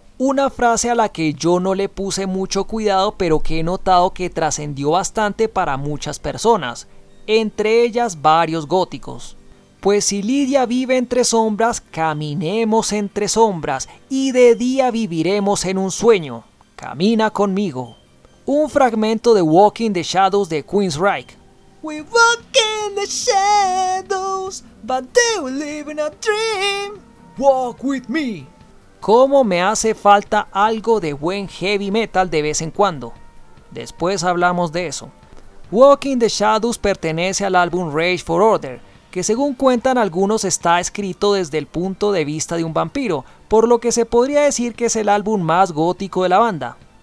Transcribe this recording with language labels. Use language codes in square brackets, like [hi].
[es] Una frase a la que yo no le puse mucho cuidado, pero que he notado que trascendió bastante para muchas personas, entre ellas varios góticos. Pues si Lydia vive entre sombras, caminemos entre sombras, y de día viviremos en un sueño. Camina conmigo. Un fragmento de Walking the Shadows de Queensryche. [en] We walk in the shadows, but they will live in a dream. Walk with me. [es] Cómo me hace falta algo de buen heavy metal de vez en cuando. Después hablamos de eso. Walking the Shadows pertenece al álbum Rage for Order, que según cuentan algunos está escrito desde el punto de vista de un vampiro, por lo que se podría decir que es el álbum más gótico de la banda.